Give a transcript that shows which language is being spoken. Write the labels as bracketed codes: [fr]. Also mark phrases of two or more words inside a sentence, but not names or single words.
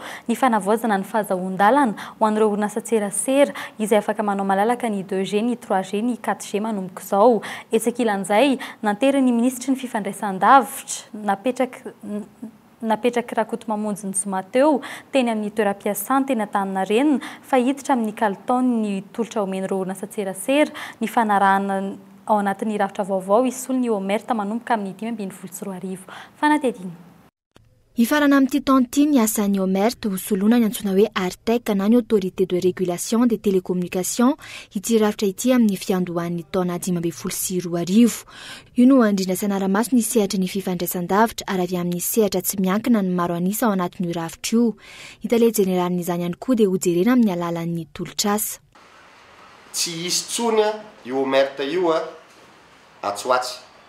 [mg] ny fanavaozana ny fahazon-dalana ho an'ireo orinasa serasera izay afaka manao malalaka ny 2G ny 3G ny 4G manomboka izao etsakilan'izay nantery ny ministry ny fifandraisan-davitra napetraka Rakotomamonjy ny Zoma teo teny amin'ny toeram-piasana teny Antaninarenina fa hiditra amin'ny kalitao ny tolotra omen'ireo orinasa serasera ny fanarahana ao anatin'ny rafitra vaovao isolo ny Omerta manomboka amin'ny 5 ambin'ny folo sy 2 arivo fanatedina. Ifarana amin'ity taon'ity ny asan'ny OMERT ho soloina ny antsoina hoe ARTEC na ny [fr] autorité de régulation des télécommunications [mg] ity rafitra ity amin'ny fiandohan'ny taona 2024. Io no andrina sanaramaso ny sehatra ny fifandraisan-davitra ary avy amin'ny sehatra tsy miankina ny maro anisa ao anatin'io rafitra io. Itale jeneralin'izany ihany koa dia hojerena amin'ny alalan'ny tolotrasa. Tsy isy tsony io OMERT io atsoatsy.